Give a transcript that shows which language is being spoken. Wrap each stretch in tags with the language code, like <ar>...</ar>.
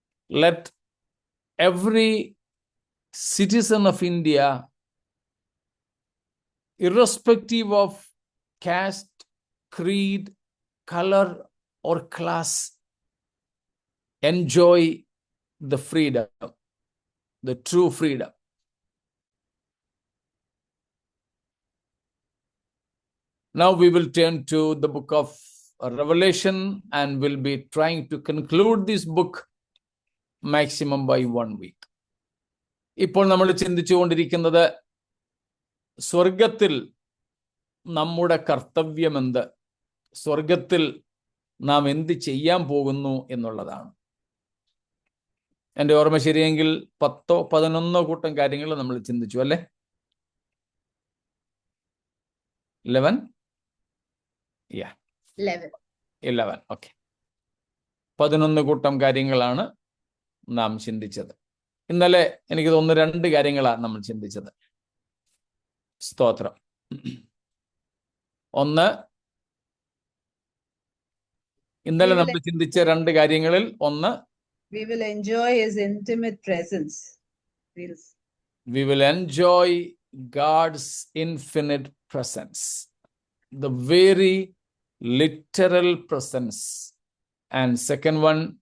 <en>Let every citizen of India, irrespective of caste, creed, color, or class, enjoy the freedom, the true freedom. Now we will turn to the book of Revelation and will be trying to conclude this book maximum by 1 week.</en> <ml>ഇപ്പോൾ നമ്മൾ ചിന്തിച്ചുകൊണ്ടിരിക്കുന്നത് സ്വർഗത്തിൽ നമ്മുടെ കർത്തവ്യമെന്ത്, സ്വർഗത്തിൽ നാം എന്ത് ചെയ്യാൻ പോകുന്നു എന്നുള്ളതാണ്. എൻ്റെ ഓർമ്മ ശരിയെങ്കിൽ 10-11 കൂട്ടം കാര്യങ്ങൾ നമ്മൾ ചിന്തിച്ചു അല്ലേ?</ml> <en>11? Yeah. 11. Okay.</en> <ml>11 കൂട്ടം കാര്യങ്ങളാണ് നാം ചിന്തിച്ചത്. ഇന്നലെ എനിക്ക് തോന്നുന്നു 2 കാര്യങ്ങളാണ് നമ്മൾ ചിന്തിച്ചത്. സ്തോത്രം. ഒന്ന്, ഇന്നലെ നമ്മൾ ചിന്തിച്ച 2 കാര്യങ്ങളിൽ ഒന്ന്,</ml> <en>we will enjoy his intimate presence. We will enjoy God's infinite presence, the very literal presence. And second one,</en>